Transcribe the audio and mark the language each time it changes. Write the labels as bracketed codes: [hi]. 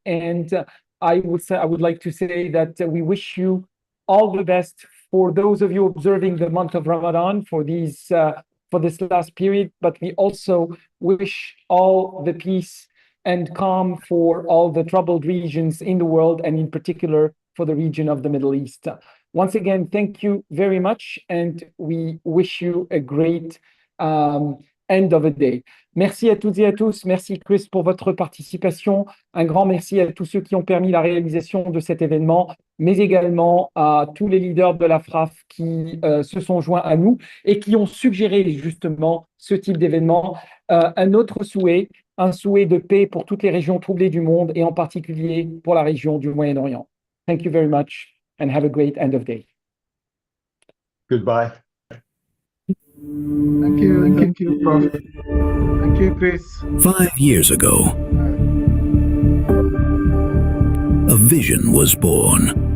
[en] And I would like to say that we wish you all the best for those of you observing the month of Ramadan for this last period, but we also wish all the peace and calm for all the troubled regions in the world, and in particular for the region of the Middle East. Once again, thank you very much, and we wish you a great end of a day. [fr] Merci à toutes et à tous. Merci Chris pour votre participation. Un grand merci à tous ceux qui ont permis la réalisation de cet événement, mais également à tous les leaders de l'AFRAF qui se sont joints à nous et qui ont suggéré justement ce type d'événement. Un autre souhait, un souhait de paix pour toutes les régions troublées du monde et en particulier pour la région du Moyen-Orient. [en] Thank you very much and have a great end of day. Goodbye. Thank you, Prof. Thank you, Chris. 5 years ago, a vision was born.